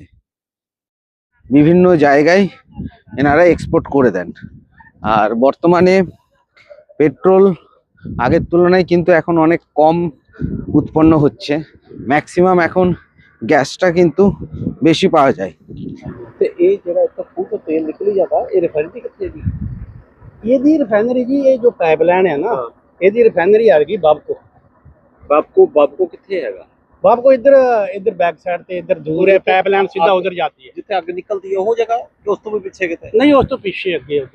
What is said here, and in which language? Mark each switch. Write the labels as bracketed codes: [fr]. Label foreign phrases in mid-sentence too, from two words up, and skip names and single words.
[bn] বিভিন্ন জায়গায় এনারা এক্সপোর্ট করে দেন। আর বর্তমানে পেট্রোল আগের তুলনায় কিন্তু এখন অনেক কম উৎপন্ন হচ্ছে, ম্যাক্সিমাম এখন গ্যাসটা কিন্তু বেশি পাওয়া যায়। [pa] ਤੇ ਇਹ ਜਿਹੜਾ ਇੱਥੇ ਖੂਹ ਤੋਂ ਤੇਲ ਨਿਕਲੀ ਜਾਂਦਾ ਇਹ ਰਿਫਾਈਨਰੀ ਕਿੱਥੇ ਦੀ ਇਹਦੀ ਰਿਫਾਈਨਰੀ ਜੀ ਇਹ ਜੋ ਪਾਈਪਲਾਈਨ ਹੈ ਨਾ ਇਹਦੀ ਰਿਫਾਈਨਰੀ ਆ ਗਈ ਬਾਬਕੋ ਕਿੱਥੇ ਹੈਗਾ ਬਾਬਕੋ ਇੱਧਰ [en] back side [pa] ਤੇ ਇੱਧਰ ਦੂਰ ਹੈ ਪਾਈਪਲਾਈਨ ਸਿੱਧਾ ਉਧਰ ਜਾਂਦੀ ਹੈ ਜਿੱਥੇ ਅੱਗ ਨਿਕਲਦੀ ਹੈ ਉਹ ਜਗ੍ਹਾ ਕਿ ਉਸ ਤੋਂ ਵੀ ਪਿੱਛੇ ਕਿਤੇ ਨਹੀਂ ਉਸ ਤੋਂ ਪਿੱਛੇ ਅੱਗੇ ਉਧਰ